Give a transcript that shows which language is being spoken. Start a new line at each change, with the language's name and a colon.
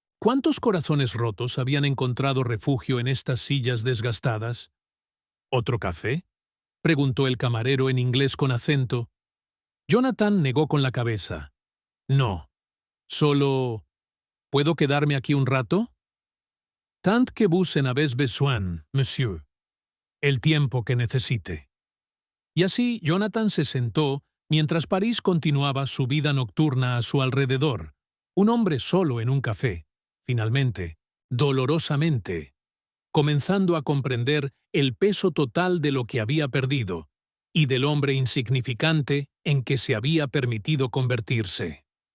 Spanish: ¿Cuántos corazones rotos habían encontrado refugio en estas sillas desgastadas? ¿Otro café?, preguntó el camarero en inglés con acento. Jonathan negó con la cabeza. No, solo... ¿Puedo quedarme aquí un rato?
French: Tant que vous en avez besoin, monsieur.
Spanish: El tiempo que necesite. Y así Jonathan se sentó mientras París continuaba su vida nocturna a su alrededor, un hombre solo en un café, finalmente, dolorosamente, comenzando a comprender el peso total de lo que había perdido y del hombre insignificante en que se había permitido convertirse.